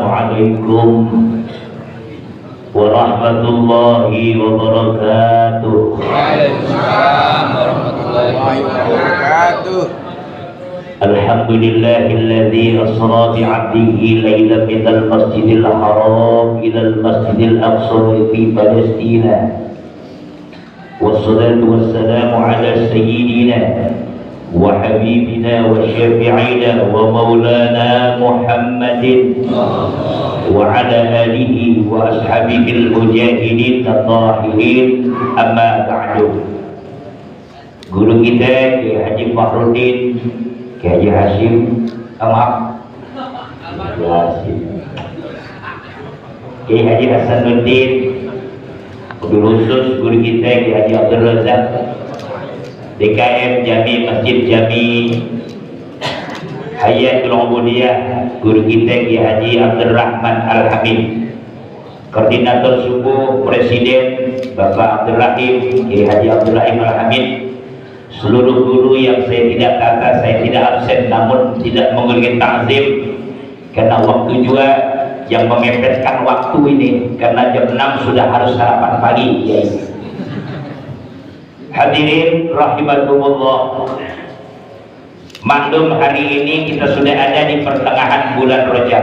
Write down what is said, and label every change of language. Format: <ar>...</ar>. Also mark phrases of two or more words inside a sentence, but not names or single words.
<ar>السلام عليكم ورحمة الله وبركاته. وعليكم السلام ورحمة الله وبركاته. الحمد لله الذي أسرى بعبده ليلا من المسجد الحرام إلى المسجد الأقصى في فلسطين. والصلاة والسلام على سيدنا وحبيبنا وشفيعنا ومولانا محمد وعلى آله وأصحابه المجاهدين الطاهرين، أما بعد.</ar> <id>Guru kita Kiai Haji Fakhruddin, Kiai Haji Hashim, Kiai Haji Hasanuddin, guru khusus guru kita Kiai Haji Abdul Razak, DKM Jami Masjid Jami Hayatul Ubudiyah, guru kita Kiai Haji Abdul Rahman Al-Hamid, Koordinator Subuh Presiden Bapak Abdul Rahim Kiai Haji Abdul Rahim Al-Hamid, seluruh guru yang saya tidak kata, saya tidak absen, namun tidak mengulangi takzim karena waktu juga yang memepetkan waktu ini, karena jam 6 sudah harus sarapan pagi ya. Hadirin rahimakumullah, maklum hari ini kita sudah ada di pertengahan bulan Rajab.</id>